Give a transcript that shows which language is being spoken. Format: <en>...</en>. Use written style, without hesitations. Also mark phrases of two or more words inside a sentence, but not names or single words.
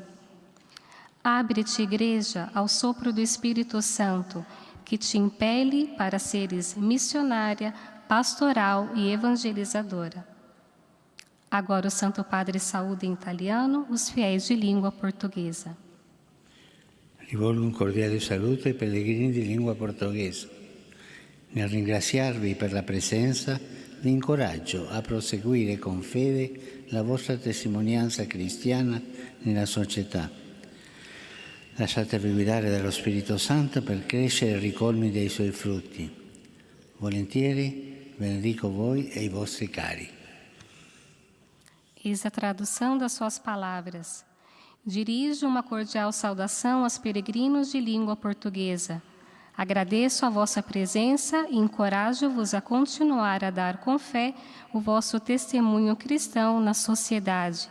<pt>Abre-te, igreja, ao sopro do Espírito Santo, que te impele para seres missionária, pastoral e evangelizadora. Agora o Santo Padre saúda em italiano os fiéis de língua portuguesa.</pt> <it>Rivolgo un cordiale saluto ai pellegrini di lingua portoghese. Nel ringraziarvi per la presenza, vi incoraggio a proseguire con fede la vostra testimonianza cristiana nella società. Lasciatevi guidare dallo Spirito Santo per crescere ai ricolmi dei suoi frutti. Volentieri benedico voi e i vostri cari.</it> <pt>Eis a tradução das suas palavras. Dirijo uma cordial saudação aos peregrinos de língua portuguesa. Agradeço a vossa presença e encorajo-vos a continuar a dar com fé o vosso testemunho cristão na sociedade.</pt>